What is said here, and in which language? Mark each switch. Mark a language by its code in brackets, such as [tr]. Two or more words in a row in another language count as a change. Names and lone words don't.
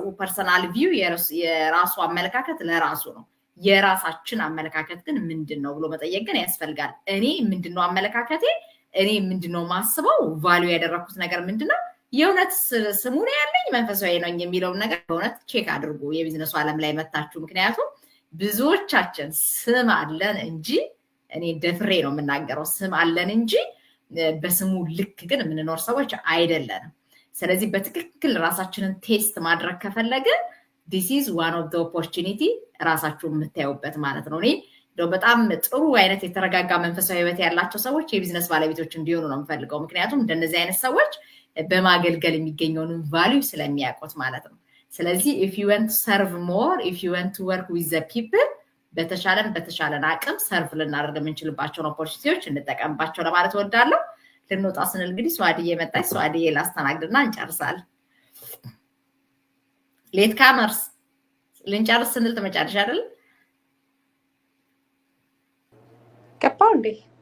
[en] personal view [am] የራሱ አመለካከት ለራሱ ነው የራሳችን አመለካከት ግን ምንድነው ብሎ መጠየቅ ግን ያስፈልጋል እኔ ምንድነው አመለካከቴ እኔ ምንድነው ማስበው ቫልዩ ያደረኩት ነገር ምንድነው የእውነት ስሙን ያለኝ መንፈሳዊ ነው የሚለው ነገር በእውነት ቼክ አድርጉ የቢዝነሱ ዓለም ላይ መጣችሁ ምክንያቱም ብዙዎቻችን ስም አለን እንጂ እኔ ደፍሬ ነው የምናገረው ስም አለን እንጂ በስሙ ልክ ግን የምንኖር ሰዎች አይደለንም ስለዚህ በትክክል ራሳችንን ቴስት ማድረግ ከፈለግን [en] this is one of the opportunity [am] ራሳችሁን የምታዩበት ማለት ነው እኔ በጣም ጥሩ አይነት የተረጋጋ መንፈሳዊ ህይወት ያላቸው ሰዎች የቢዝነስ ባለቤቶች እንዲሆኑ ነው የምፈልገው ምክንያቱም እንደነዚህ አይነት ሰዎች በማገልገል የሚገኘውን ቫልዩ ስለሚያውቁት ማለት ነው ስለዚህ [en] if you want to serve more if you want to work with the people [am] በተቻለን አቅም ሰርቭ ልናደርግ የምንችልባቸውን ኦፖርቹኒቲዎች እንጠቀምባቸው ለማለት ወዳለሁ ልንወጣ ስንል እንግዲህ ስዋዲዬ መጣች ስዋዲዬ ላስተናግድና እንጨርሳለን ሌት ካመርስ ልንጨርስ ስንል ተመጫለሽ አይደል ገባው እንዴ